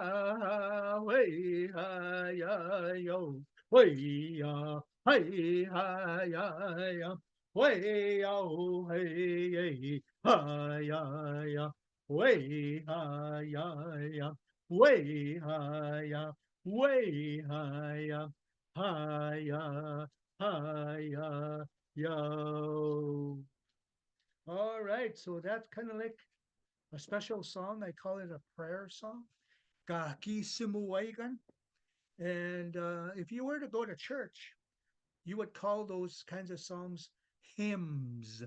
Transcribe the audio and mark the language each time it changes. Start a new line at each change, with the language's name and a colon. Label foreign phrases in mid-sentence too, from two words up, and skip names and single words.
English: Yahweh, hi, ya, yo, way, ya, hi, hi, ya, ya, way, ya, oh, hey, hi, ya, ya, way, hi, ya, ya, way, hi, ya, way, hi, ya, hi, ya, hi, ya, yo. All right, so that's kind of like a special song. I call it a prayer song. Kaki Simuwaigan. And if you were to go to church, you would call those kinds of songs hymns.